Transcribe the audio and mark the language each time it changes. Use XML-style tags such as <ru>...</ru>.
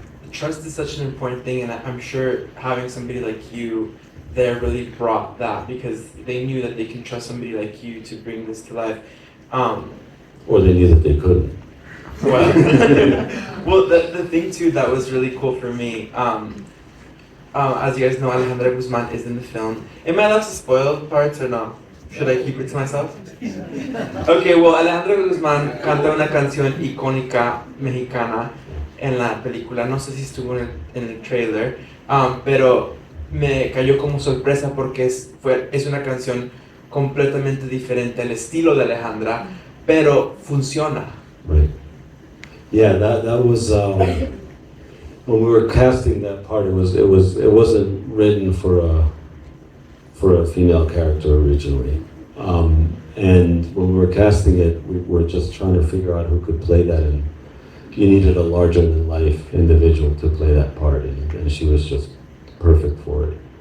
<en>Trust is such an important thing, and I'm sure having somebody like you there really brought that, because they knew that they can trust somebody like you to bring this to life. Or they knew that they couldn't. Well, the thing too that was really cool for me, as you guys know, Alejandra Guzman is in the film. Am I allowed to spoil parts or no? Should I keep it to myself?</en> <es>Okay, well, Alejandra Guzman canta una canción icónica mexicana en la película. No sé si estuvo en el trailer, pero me cayó como sorpresa porque es una canción completamente diferente al estilo de Alejandra, pero funciona.</es> <en>Right. Yeah, that was when we were casting that part. It wasn't written for a female character originally, and when we were casting it, we were just trying to figure out who could play that, and you needed a larger than life individual to play that part, and she was just perfect for it.</en>